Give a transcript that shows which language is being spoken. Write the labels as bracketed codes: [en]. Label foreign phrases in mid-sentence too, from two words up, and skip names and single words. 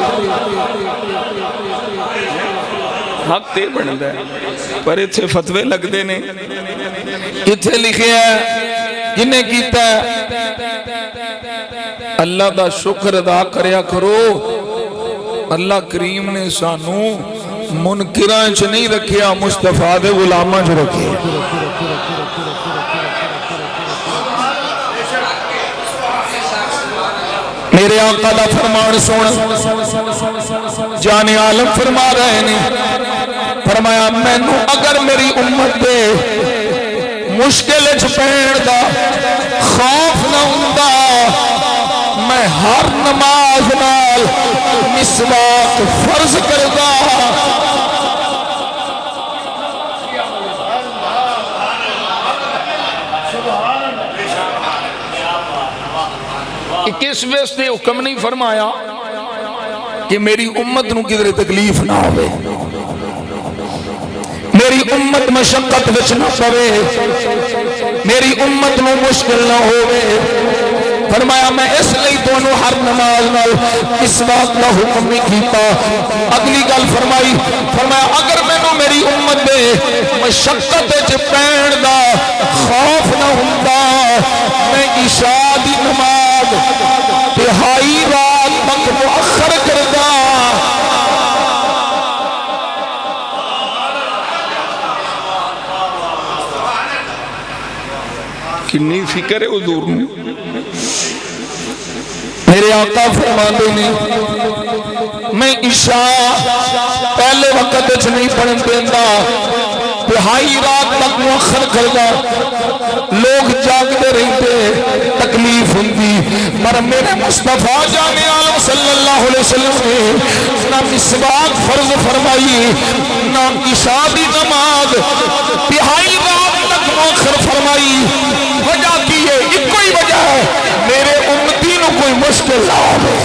[pa] حق تے بندا ہے پر اتھے فتوے لگ دے نے اتھے لکھیا ہے جنہیں کیتا ہے اللہ دا شکر ادا کریا کرو اللہ کریم نے سانو منکراں چ نہیں رکھیا مصطفیٰ دے غلاماں چ رکھیا میرے آقا دا فرمان سن جان عالم فرما رہے ہیں فرمایا مینوں اگر میری امت دے مشکل وچ پین دا خوف نہ ہوندا میں ہر نماز نال مسواک فرض کردا کس واسطے حکم نہیں فرمایا کہ میری امت نو کدھر تکلیف نہ ہوئے میری امت مشقت وچ نہ پوے میری امت نو مشکل نہ ہوئے فرمایا میں اس لئی تانوں ہر نماز نال مسواک دا حکم نہیں کیتا اگلی گل فرمائی فرمایا اگر مینوں میری امت دے مشقت وچ پین دا خوف نہ ہوندا میں عشاء دی نماز تہائی رات تک مؤخر کردا کنی فکر ہے حضور نے میرے آقا فرماندے نے میں عشاء پہلے وقت وچ نہیں پڑھن دیندا تہائی رات تک مؤخر کردا [ur] لوگ جاگتے رہتے [pa] تکلیف ہوندی پر میرے مصطفیٰ جان عالم صلی اللہ علیہ وسلم نے نہ مسواک فرض فرمائی نہ عشاء دی نماز تہائی رات تک مؤخر فرمائی وجہ کی ہے ایک کوئی وجہ ہے میرے امتی نو کوئی مشکل نہ ہو